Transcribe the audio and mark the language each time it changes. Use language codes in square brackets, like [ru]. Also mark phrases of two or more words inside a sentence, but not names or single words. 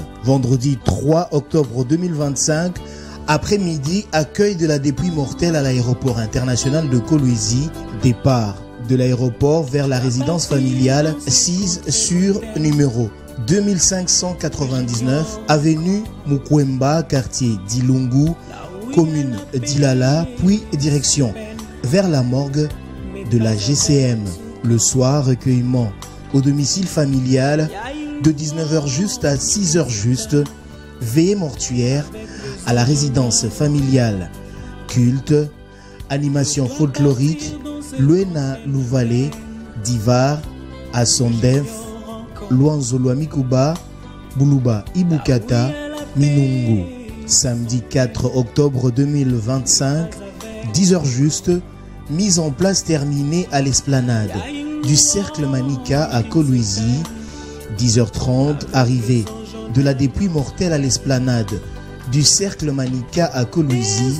[fr] Vendredi 3 octobre 2025, après-midi, accueil de la dépouille mortelle à l'aéroport international de Kolwezi, départ de l'aéroport vers la résidence familiale 6 sur numéro 2599 avenue Mukwemba, quartier d'Ilungu, commune d'Ilala, puis direction vers la morgue de la GCM. Le soir, recueillement au domicile familial de 19h juste à 6h juste, veillée mortuaire à la résidence familiale, culte, animation folklorique, Luena Louvalé, Divar, Asondef, Luanzolo Mikuba, Buluba Ibukata, Minungu. Samedi 4 octobre 2025, 10h juste, mise en place terminée à l'esplanade du Cercle Manika à Kolwezi. 10h30, arrivée de la dépouille mortelle à l'esplanade du Cercle Manika à Kolwezi.